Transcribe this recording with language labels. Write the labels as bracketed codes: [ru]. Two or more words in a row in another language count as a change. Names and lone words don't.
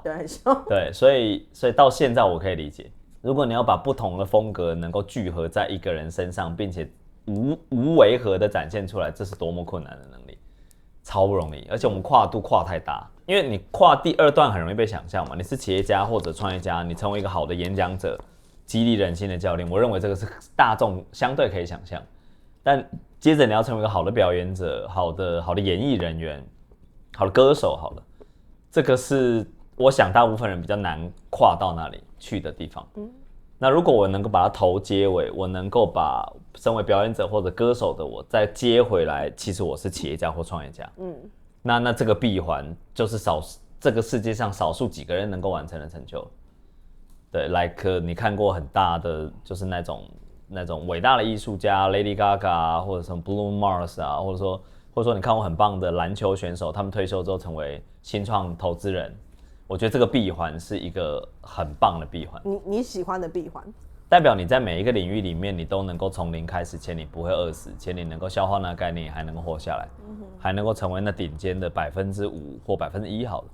[zh] 對，很消化。對，所以到現在我可以理解，如果你要把不同的風格能夠聚合在一個人身上，並且無違和的展現出來，這是多麼困難的能力，超不容易。而且我們跨度跨太大，因為你跨第2段很容易被想象嘛，你是企業家或者創業家，你成為一個好的演講者，激勵人心的教練，我認為這個是大眾相對可以想象，但接着你要成為一個好的表演者、好的演藝人員、好的歌手，好了，這個是我想大部分人比較難跨到那裡去的地方。那如果我能夠把它頭接尾，我能夠把身為表演者或者歌手的我再接回來，其實我是企業家或創業家。那這個閉環就是這個世界上少數幾個人能夠完成的成就。對 ，like 你看過很大的，就是那種偉大的藝術家 ，Lady Gaga 啊，或者什麼 Bruno Mars 啊，或者說你看過很棒的籃球選手，他們退休之後成為新創投資人，我覺得這個閉環是一個很棒的閉環。你喜歡的閉環，代表你在每一個領域裡面，你都能夠從零開始，且你不會餓死，且你能夠消化那個概念，還能夠活下來，還能夠成為那頂尖的5%或1%好了。